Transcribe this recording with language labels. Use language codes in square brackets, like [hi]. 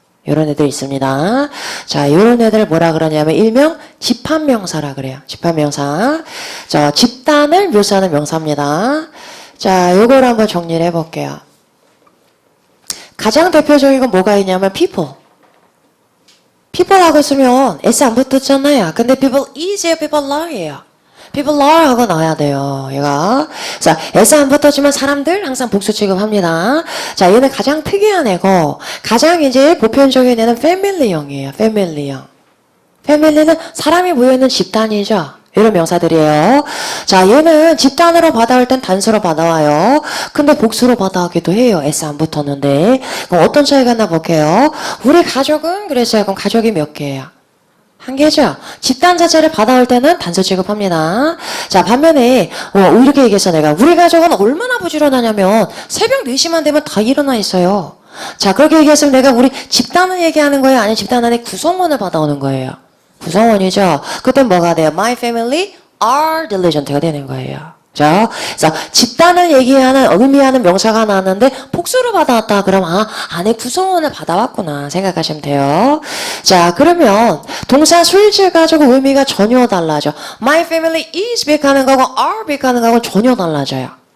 [ko] 이런 애들 있습니다. 자, 이런 애들 뭐라 그러냐면 일명 집합명사라 그래요. 집합명사. 자, 집단을 묘사하는 명사입니다. 자, 요걸 한번 정리를 해볼게요. 가장 대표적인 건 뭐가 있냐면 people. people하고 쓰면 S 안 붙었잖아요. 근데 [en] people is예요, people are예요. [ko] people are 하고 나와야 돼요. 얘가. 자, S 안 붙었지만 사람들 항상 복수 취급합니다. 자, 얘는 가장 특이한 애고 가장 이제 보편적인 애는 family형이에요. family형. family는 사람이 모여있는 집단이죠. 이런 명사들이에요. 자, 얘는 집단으로 받아올 땐 단수로 받아와요. 근데 복수로 받아오기도 해요. S 안 붙었는데. 그럼 어떤 차이가 나 볼게요. 우리 가족은 그랬어요. 그럼 가족이 몇 개예요? 한 개죠. 집단 자체를 받아올 때는 단수 취급합니다. 자, 반면에 이렇게 얘기했어 내가. 우리 가족은 얼마나 부지런하냐면 새벽 4시만 되면 다 일어나 있어요. 자, 그렇게 얘기했으면 내가 우리 집단을 얘기하는 거예요? 아니면 집단 안에 구성원을 받아오는 거예요? 구성원이죠. 그때 뭐가 돼요? [en] My family are diligent [ko] 가 되는 거예요. 자, 그래서 집단을 의미하는 명사가 나왔는데 복수를 받아왔다. 그럼 안에 구성원을 받아왔구나 생각하시면 돼요. 자, 그러면 동사 수일제 가지고 의미가 전혀 달라져. [en] My family is [ko] 빅하는 거고 are 빅하는 거하고 전혀 달라져요.